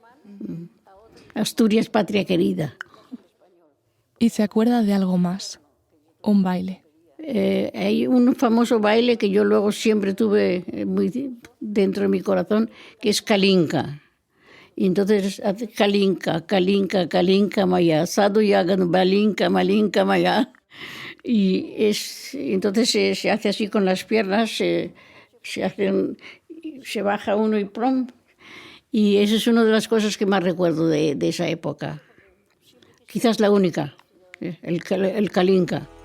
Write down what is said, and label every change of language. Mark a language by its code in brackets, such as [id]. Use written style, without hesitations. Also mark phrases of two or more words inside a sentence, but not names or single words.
[es] Asturias, patria querida. Y se acuerda de algo más, un baile. Hay un famoso baile que yo luego siempre tuve muy dentro de mi corazón, que es Kalinka. Y entonces hace Kalinka, Kalinka, [ru] Калинка моя, саду ягода малинка, малинка моя. [es] Y entonces se hace así con las piernas, se baja uno y plom. Y esa es una de las cosas que más recuerdo de esa época. quizás la única, el Kalinka.